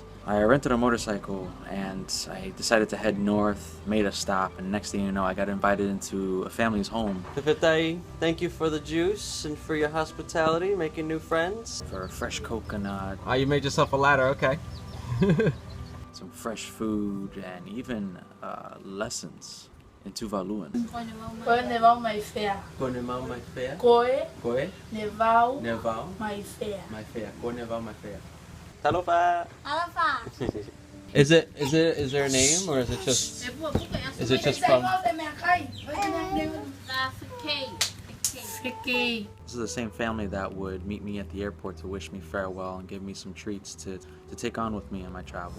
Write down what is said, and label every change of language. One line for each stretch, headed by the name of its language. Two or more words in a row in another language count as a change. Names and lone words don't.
English: I rented a motorcycle and I decided to head north, made a stop, and next thing you know, I got invited into a family's home. Pipitai, thank you for the juice and for your hospitality, making new friends. For a fresh coconut, Ah, you made yourself a ladder, okay. some fresh food, and even lessons in Tuvaluan.
Tuvalu: Koe nevau mai fea. Ko nevau mai fea. Koe Koe nevau nevau mai fea. mai fea. Ko nevau mai fea. Talofa. Alafa.
English: Is there a name or is it just from? This is the same family that would meet me at the airport to wish me farewell and give me some treats to take on with me on my travels.